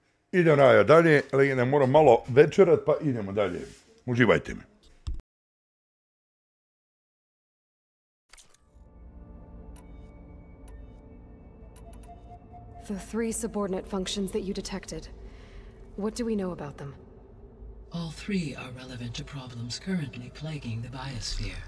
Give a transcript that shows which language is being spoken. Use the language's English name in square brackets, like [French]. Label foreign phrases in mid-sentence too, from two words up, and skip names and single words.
[Bosnian] Idem rajo dalje, legende, moram malo večerat, pa idemo dalje. Uživajte me. [English] The 3 subordinate functions that you detected. What do we know about them? All 3 are relevant to problems currently plaguing the biosphere.